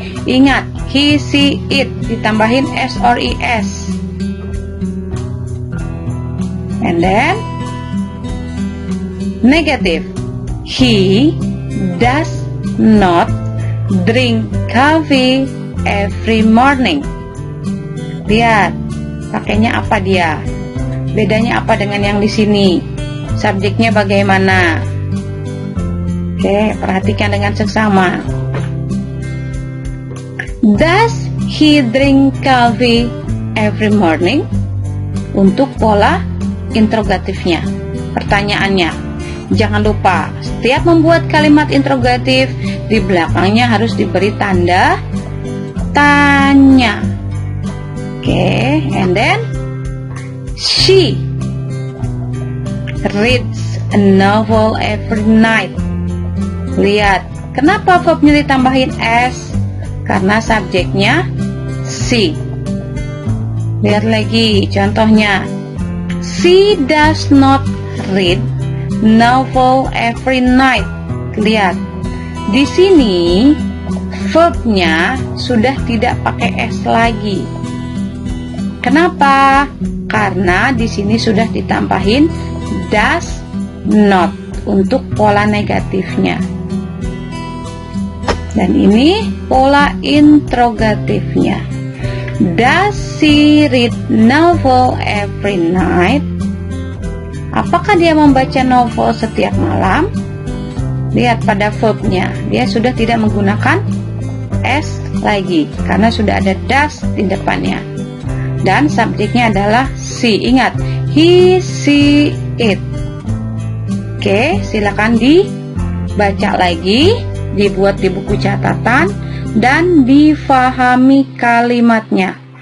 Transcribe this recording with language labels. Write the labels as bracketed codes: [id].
[id] Ingat, he, she, it ditambahin S or es. [en] And then negative, he does not drink coffee every morning. [id] Lihat, pakainya apa dia? Bedanya apa dengan yang di sini? Subjeknya bagaimana? Oke, perhatikan dengan seksama. [en] Does he drink coffee every morning? [id] Untuk pola interrogatifnya, pertanyaannya. Jangan lupa, setiap membuat kalimat interrogatif, di belakangnya harus diberi tanda tanya. [en] Oke, and then she reads a novel every night. [id] Lihat, kenapa verbnya ditambahin S? Karena subjeknya she. Lihat lagi contohnya. [en] She does not read novel every night. [id] Lihat, di sini verbnya sudah tidak pakai S lagi. Kenapa? Karena di sini sudah ditambahin does not untuk pola negatifnya. Dan ini pola interrogatifnya. [en] Does she read novel every night? [id] Apakah dia membaca novel setiap malam? Lihat pada verbnya, dia sudah tidak menggunakan S lagi karena sudah ada does di depannya. Dan subjeknya adalah she. Ingat, he, she, it. Oke, silakan dibaca lagi, dibuat di buku catatan, dan difahami kalimatnya.